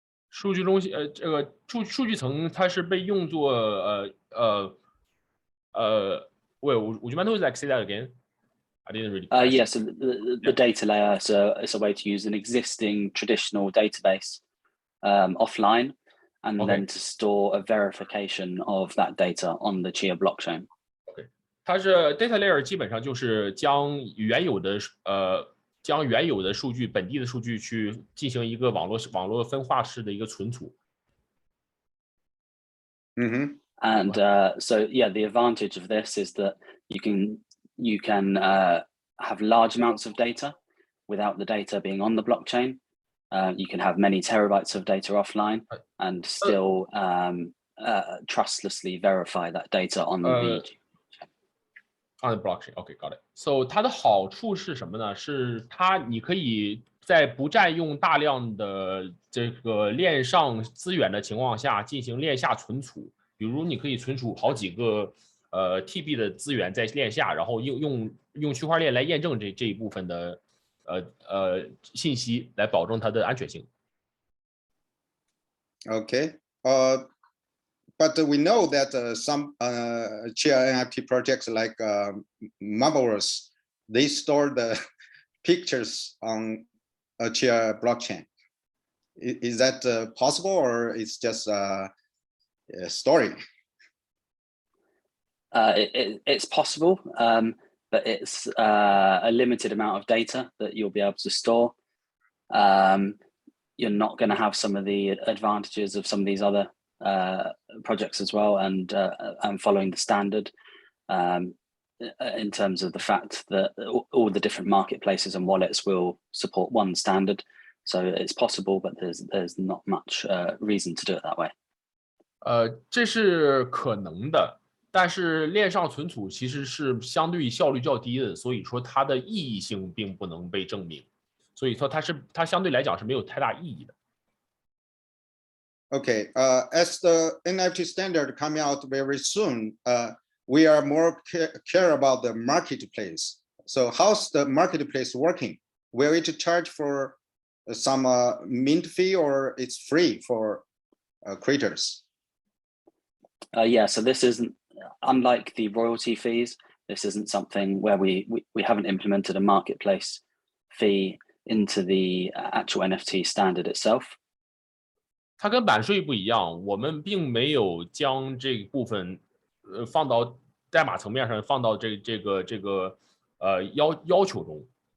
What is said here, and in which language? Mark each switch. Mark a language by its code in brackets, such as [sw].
[zh] 数据中心这个数据层它是被用作 [en] would you mind to say that again? I didn't really. Yes, the data layer. So it's a way to use an existing traditional database offline, and then to store a verification of that data on the Chia blockchain. [zh] OK， 它是 data layer 基本上就是将原有的数据本地的数据去进行一个网络分化式的一个存储。 [en] And so yeah, the advantage of this is that you can have large amounts of data without the data being on the blockchain. You can have many terabytes of data offline and still trustlessly verify that data on the blockchain. OK, got it. [zh] So 它的好处是什么呢？是你可以在不占用大量的这个链上资源的情况下进行链下存储，比如你可以存储好几个TB 的资源在链下，然后用区块链来验证这一部分的信息，来保证它的安全性。 [en] Okay. But we know that some Chia NFT projects like Marvelous, they store the pictures on a Chia blockchain. Is that possible, or it's just a story? It's possible, but it's a limited amount of data that you'll be able to store. You're not going to have some of the advantages of some of these other projects as well, and following the standard in terms of the fact that all the different marketplaces and wallets will support one standard. So it's possible, but there's not much reason to do it that way. [zh] 这是可能的，但是链上存储其实是相对效率较低的，所以说它的意义性并不能被证明，所以说它相对来讲是没有太大意义的。 [en] Okay, as the NFT standard coming out very soon, we are more care about the marketplace. So how's the marketplace working? Will it charge for some mint fee, or it's free for creators? Yeah, so this isn't, unlike the royalty fees, this isn't something where we haven't implemented a marketplace fee into the actual NFT standard itself. [zh] 它跟版税不一样，我们并没有将这部分放到代码层面上，放到这个要求中。